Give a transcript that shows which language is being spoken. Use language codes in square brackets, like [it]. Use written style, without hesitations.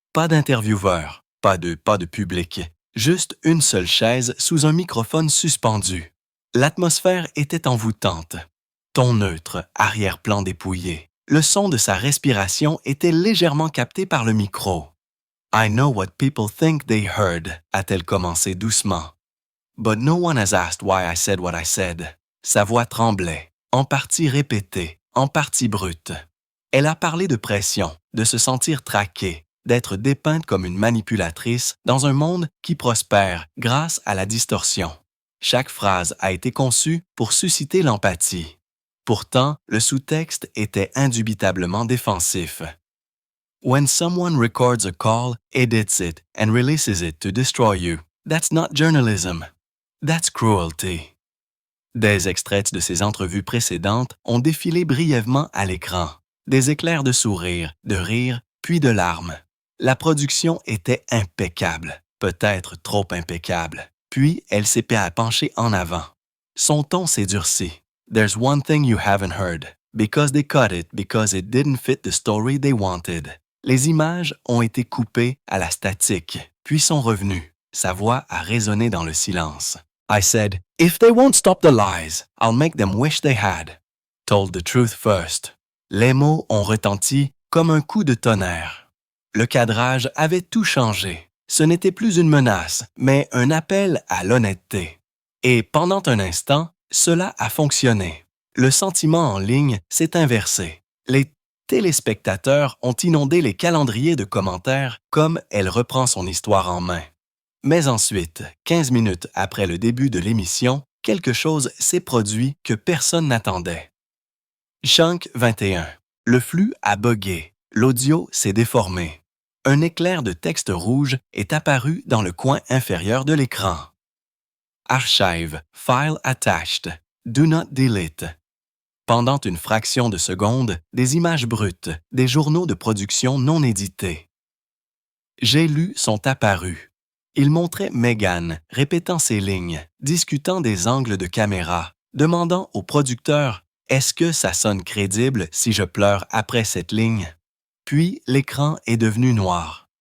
[fr] Pas d'intervieweur, pas de public. Juste une seule chaise sous un microphone suspendu. L'atmosphère était envoûtante. Ton neutre, arrière-plan dépouillé. Le son de sa respiration était légèrement capté par le micro. [en] « I know what people think they heard », [fr] a-t-elle commencé doucement. [en] « But no one has asked why I said what I said ». [fr] Sa voix tremblait. En partie répétée, en partie brute. Elle a parlé de pression, de se sentir traquée, d'être dépeinte comme une manipulatrice dans un monde qui prospère grâce à la distorsion. Chaque phrase a été conçue pour susciter l'empathie. Pourtant, le sous-texte était indubitablement défensif. [en] When someone records a call, edits it, and releases it to destroy you, that's not journalism. That's cruelty. [fr] Des extraits de ses entrevues précédentes ont défilé brièvement à l'écran. Des éclairs de sourire, de rire, puis de larmes. La production était impeccable, peut-être trop impeccable. Puis, elle s'épait à pencher en avant. Son ton s'est durci. [en] There's one thing you haven't heard. Because they cut it because it didn't fit the story they wanted. [fr] Les images ont été coupées à la statique, puis sont revenues. Sa voix a résonné dans le silence. [en] I said, if they won't stop the lies, I'll make them wish they had. Told the truth first. [fr] Les mots ont retenti comme un coup de tonnerre. Le cadrage avait tout changé. Ce n'était plus une menace, mais un appel à l'honnêteté. Et pendant un instant, cela a fonctionné. Le sentiment en ligne s'est inversé. Les téléspectateurs ont inondé les calendriers de commentaires comme elle reprend son histoire en main. Mais ensuite, 15 minutes après le début de l'émission, quelque chose s'est produit que personne n'attendait. Chunk 21. Le flux a buggé. L'audio s'est déformé. Un éclair de texte rouge est apparu dans le coin inférieur de l'écran. [en] Archive, file attached, do not delete. [fr] Pendant une fraction de seconde, des images brutes, des journaux de production non édités. J'ai lu sont apparus. Il montrait Meghan répétant ses lignes, discutant des angles de caméra, demandant au producteur « Est-ce que ça sonne crédible si je pleure après cette ligne? » Puis l'écran est devenu noir.